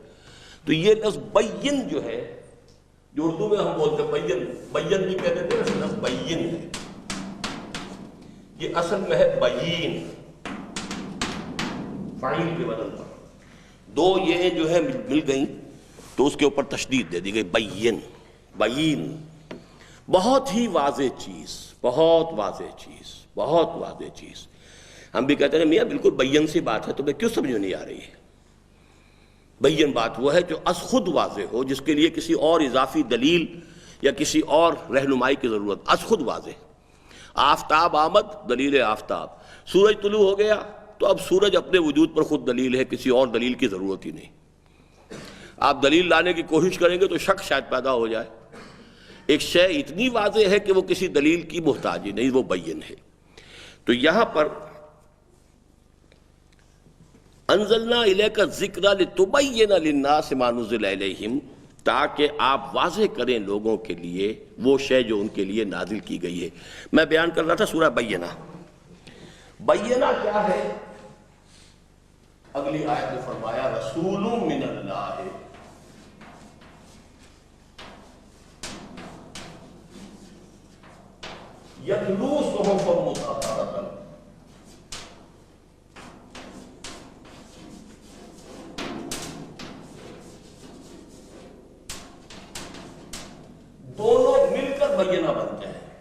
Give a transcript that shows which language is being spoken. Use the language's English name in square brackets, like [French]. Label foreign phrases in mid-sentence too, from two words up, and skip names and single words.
[Urdu] تو یہ لفظ بین جو ہے، جو اردو میں ہم بولتے ہیں بین، بین بھی کہتے تھے، لفظ بین ہے، یہ اصل میں ہے بین، فاعل کے وزن پر 2 یہ جو ہے مل گئیں تو اس کے اوپر تشدید دے دی گئی، بین، بین، بہت ہی واضح چیز، بہت واضح چیز، بہت واضح چیز۔ ہم بھی کہتے ہیں میاں بالکل بین سی بات ہے، تمہیں کیوں سمجھ نہیں آ رہی ہے؟ بین بات وہ ہے جو از خود واضح ہو، جس کے لیے کسی اور اضافی دلیل یا کسی اور رہنمائی کی ضرورت، از خود واضح۔ [Persian] آفتاب آمد، دلیل آفتاب، [Urdu] سورج طلوع ہو گیا تو اب سورج اپنے وجود پر خود دلیل ہے، کسی اور دلیل کی ضرورت ہی نہیں۔ آپ دلیل لانے کی کوشش کریں گے تو شک شاید پیدا ہو جائے۔ ایک شے اتنی واضح ہے کہ وہ کسی دلیل کی محتاج ہی نہیں، وہ بین ہے۔ تو یہاں پر [Arabic] انزلنا الیک الذکر لتبین للناس ما نزل الیہم، [Urdu] تاکہ آپ واضح کریں لوگوں کے لیے وہ شے جو ان کے لیے نازل کی گئی ہے۔ میں بیان کر رہا تھا سورہ بینہ۔ بینہ کیا ہے؟ اگلی آیت میں فرمایا [Arabic] رسول من اللہ، یتلو صحفا مطہرۃ، [Urdu] دونوں مل کر بینہ بنتے ہیں۔